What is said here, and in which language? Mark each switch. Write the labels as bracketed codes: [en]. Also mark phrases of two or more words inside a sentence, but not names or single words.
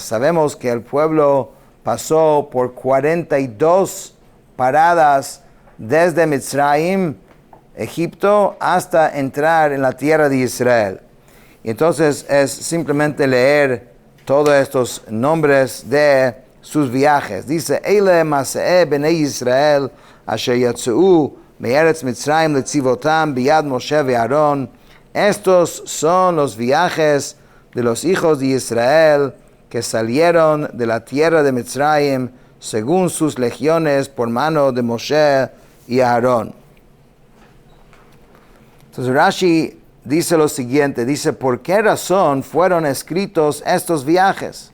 [es] Sabemos que el pueblo pasó por 42 paradas desde Mitzrayim, Egipto, hasta entrar en la tierra de Israel. Y entonces es simplemente leer todos estos nombres de sus viajes. [he] Dice, אלה מסעי בני ישראל אשר יצאו מארץ מצרים לצבאתם ביד משה ואהרן. [es] Estos son los viajes de los hijos de Israel que salieron de la tierra de Mitzrayim según sus legiones por mano de Moshe y Aarón. Entonces Rashi dice lo siguiente, dice, ¿por qué razón fueron escritos estos viajes?